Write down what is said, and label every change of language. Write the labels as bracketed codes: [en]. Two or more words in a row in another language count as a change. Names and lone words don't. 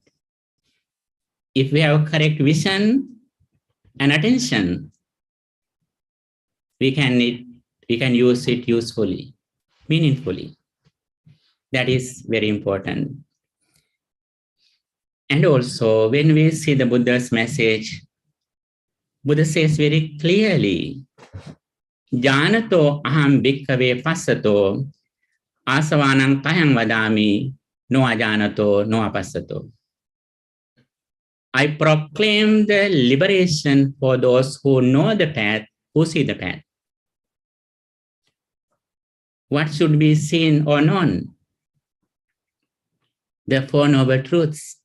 [en] If we have correct vision and attention, we can use it usefully, meaningfully. That is very important. And also, when we see the Buddha's message, Buddha says very clearly, [pi] Janato aham bhikkhave passato asavanam kahang vadami no ajanato no apassato. [en] I proclaim the liberation for those who know the path, who see the path. What should be seen or known? The Four Noble Truths.